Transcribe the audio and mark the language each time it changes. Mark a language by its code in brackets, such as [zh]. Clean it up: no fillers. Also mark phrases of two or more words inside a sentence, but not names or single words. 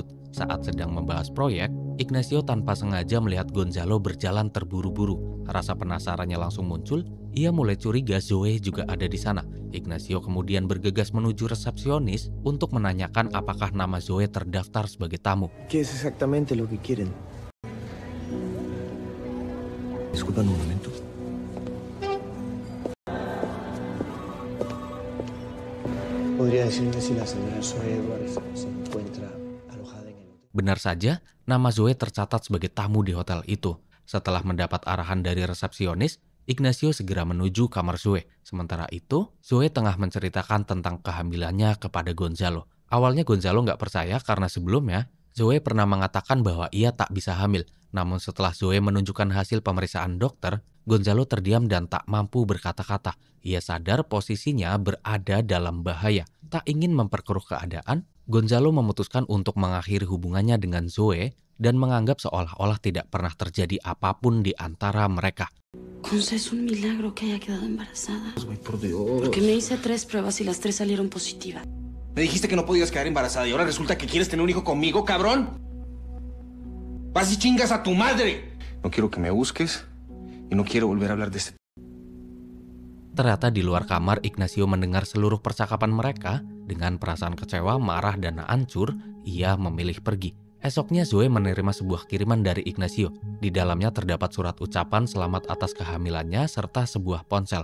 [id] Saat sedang membahas proyek, Ignacio tanpa sengaja melihat Gonzalo berjalan terburu-buru. Rasa penasarannya langsung muncul, ia mulai curiga Zoe juga ada di sana. Ignacio kemudian bergegas menuju resepsionis untuk menanyakan apakah nama Zoe terdaftar sebagai tamu. [es] ¿Qué es exactamente lo que quieren? Disculpan un momento. ¿Podría decirme si la señora Zoe Edwards se encuentra alojada en el hotel? [id] Benar saja, nama Zoe tercatat sebagai tamu di hotel itu. Setelah mendapat arahan dari resepsionis, Ignacio segera menuju kamar Zoe. Sementara itu, Zoe tengah menceritakan tentang kehamilannya kepada Gonzalo. Awalnya Gonzalo nggak percaya karena sebelumnya, Zoe pernah mengatakan bahwa ia tak bisa hamil. Namun setelah Zoe menunjukkan hasil pemeriksaan dokter, Gonzalo terdiam dan tak mampu berkata-kata. Ia sadar posisinya berada dalam bahaya. Tak ingin memperkeruh keadaan, Gonzalo memutuskan untuk mengakhiri hubungannya dengan Zoe dan menganggap seolah-olah tidak pernah terjadi apapun di antara mereka. [es] Conce, es un milagro que haya quedado embarazada. Ay, por Dios. Porque me hice 3 pruebas y las 3 salieron positivas. Me dijiste que no podías quedar embarazada y ahora resulta que quieres tener un hijo conmigo, cabrón. Vas y chingas a tu madre. No quiero que me busques y no quiero volver a hablar de este. [id] Ternyata di luar kamar, Ignacio mendengar seluruh percakapan mereka. Dengan perasaan kecewa, marah, dan hancur, ia memilih pergi. Esoknya Zoe menerima sebuah kiriman dari Ignacio. Di dalamnya terdapat surat ucapan selamat atas kehamilannya serta sebuah ponsel.